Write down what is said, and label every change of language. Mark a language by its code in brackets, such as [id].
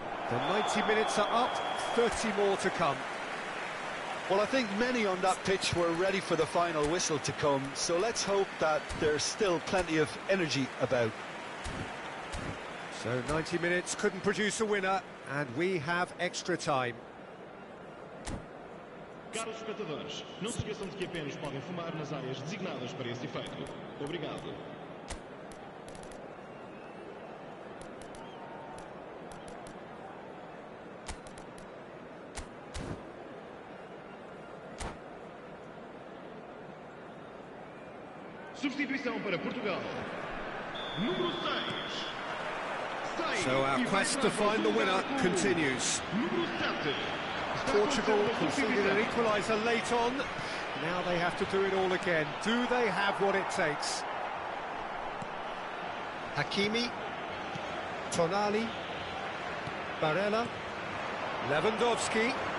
[en] The 90 minutes are up, 30 more to come. Well, I think many on that pitch were ready for the final whistle to come, so let's hope that there's still plenty of energy about. So 90 minutes couldn't produce a winner, and we have extra time. [pt] Caros espectadores, não se esqueçam de que apenas podem fumar nas áreas designadas para esse efeito. Obrigado. Substituição para Portugal. Número 6. [en] So our quest to find the winner continues. [pt] Número 7. [en] Portugal conceded an equaliser late on. Now they have to do it all again. Do they have what it takes? Hakimi. Tonali. Barella. Lewandowski.